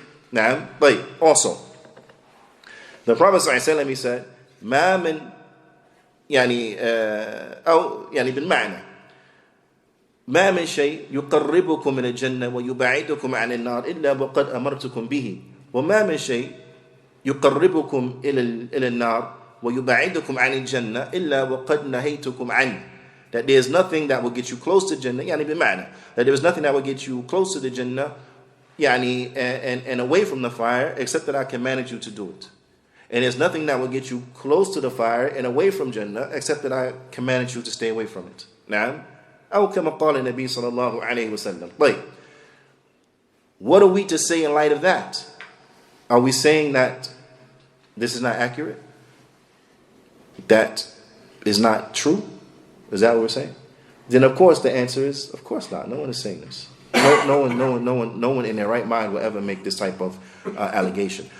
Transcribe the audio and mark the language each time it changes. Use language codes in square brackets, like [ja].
[en] Now, but also, the Prophet ﷺ, he said, [ar] ما من أو بالمعنى ما من شيء يقربكم من الجنة ويبعدكم عن النار إلا وقد أمرتكم به وما من شيء يقربكم إلى النار ويبعدكم عن الجنة إلا وقد نهيتكم عنه. [en] That there is nothing that will get you close to Jannah, بمعنى that there is nothing that will get you close to the Jannah and away from the fire except that I commanded you to do it. And there's nothing that will get you close to the fire and away from Jannah except that I commanded you to stay away from it. [ar] نعم. أو كما قال النبي صلى الله عليه وسلم. [en] But what are we to say in light of that? Are we saying that this is not accurate? That is not true? Is that what we're saying? Then of course the answer is, of course not. No one is saying this. No one in their right mind will ever make this type of allegation.